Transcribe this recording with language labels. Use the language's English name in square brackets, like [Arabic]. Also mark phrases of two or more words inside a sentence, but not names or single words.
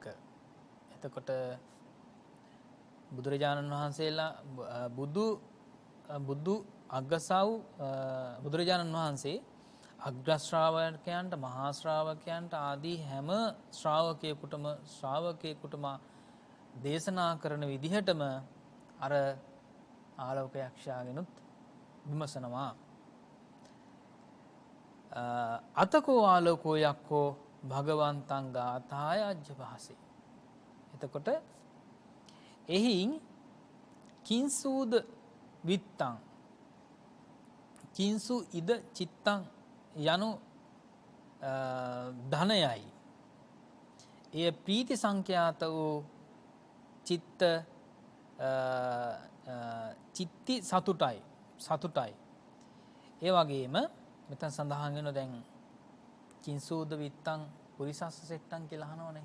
[Sinhala] එතකොට බුදුරජාණන් වහන්සේලා බුදු අගසව් බුදුරජාණන් වහන්සේ අග්‍රශ්‍රාවකයන්ට මහා ශ්‍රාවකයන්ට ආදී හැම ශ්‍රාවකයෙකුටම දේශනා කරන විදිහටම අර ආලෝක යක්ෂයාගෙනුත් විමසනවා. [Pali] අතකෝ ආලෝකෝ යක්කෝ භගවන්තං ගාථාය අජ්ජභාසේ. [Sinhala] එතකොට එහින් [Pali] කිංසූද විත්තං කිංසු ඉද චිත්තං [Sinhala] යනු ධනයයි. එය ප්‍රීති සංඛ්‍යාත වූ චිත්ති සතුටයි. ඒ වගේම මෙතන සඳහන් වෙන දැන් [Pali] කිංසූද විත්තං පුරිසස්ස සෙට්ටං [Sinhala] කියලා අහනවනේ.